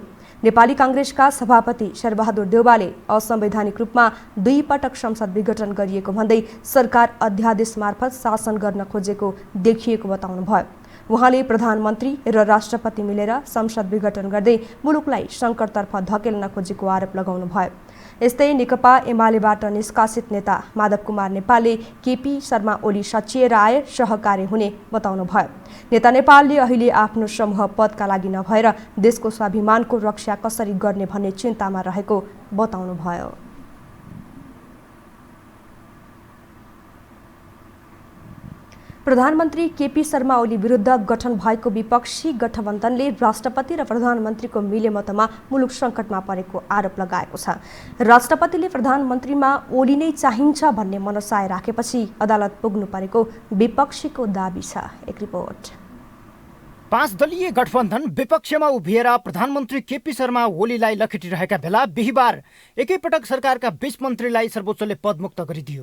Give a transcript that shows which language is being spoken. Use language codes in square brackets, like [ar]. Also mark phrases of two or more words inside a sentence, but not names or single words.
[ne] नेपाली काङ्ग्रेसका सभापति शेरबहादुर देउवाले असंवैधानिक रूपमा 2 पटक संसद विघटन गरिएको भन्दै सरकार अध्यादेश मार्फत शासन गर्न खोजेको देखिएको बताउनुभयो। उहाँले प्रधानमन्त्री र राष्ट्रपति मिलेर संसद विघटन गर्दै मुलुकलाई सङ्कटतर्फ धकेल्न खोजेको आरोप लगाउनुभयो। यस्तै नेकपा एमालेबाट निष्कासित नेता माधव कुमार नेपालले केपी शर्मा ओली सचिएर आए सहकार्य हुने बताउनुभयो। नेता नेपालले अहिले आफ्नो समूह पदका लागि नभएर देशको स्वाभिमानको रक्षा कसरी गर्ने भन्ने चिन्तामा रहेको बताउनुभयो। प्रधानमन्त्री केपी शर्मा ओली विरुद्ध गठन भएको विपक्षी गठबन्धनले राष्ट्रपति र प्रधानमन्त्रीको मिलेमतमा मुलुक सङ्कटमा परेको आरोप लगाएको छ। राष्ट्रपतिले प्रधानमन्त्रीमा ओली नै चाहिन्छ भन्ने मनसाय राखेपछि अदालत पुग्नु परेको विपक्षीको दाबी छ। एक रिपोर्ट। 5 दलीय गठबन्धन विपक्षमा उभिएर प्रधानमन्त्री केपी शर्मा ओलीलाई लखेटिरहेका बेला बिहिबार एकैपटक सरकारका 20 मन्त्रीलाई सर्वोच्चले पदमुक्त गरिदियो।